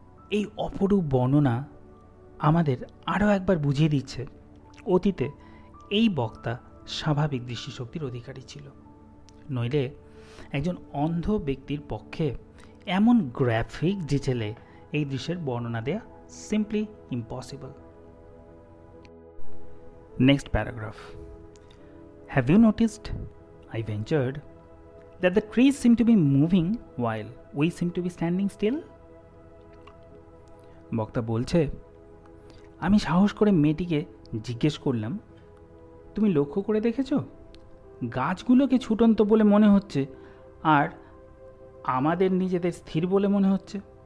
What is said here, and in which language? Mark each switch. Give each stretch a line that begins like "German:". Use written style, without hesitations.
Bangla: এই অপরূপ বর্ণনা আমাদের আরও একবার বুঝিয়ে দিচ্ছে অতীতে এই বক্তা স্বাভাবিক দৃষ্টিশক্তির অধিকারী ছিল, নইলে একজন অন্ধ ব্যক্তির পক্ষে এমন গ্রাফিক ডিটেলে এই দৃশ্যের বর্ণনা দেয়া simply impossible. Next paragraph.
English: Have you noticed, I ventured, that the trees seem to be moving while we seem to be standing still?
Bangla: বক্তা বলছে, আমি সাহস করে মেয়েটিকে জিজ্ঞেস করলাম, তুমি লক্ষ্য করে দেখেছ গাছগুলোকে ছুটন্ত বলে মনে হচ্ছে আর আমাদের নিজেদের স্থির বলে মনে হচ্ছে?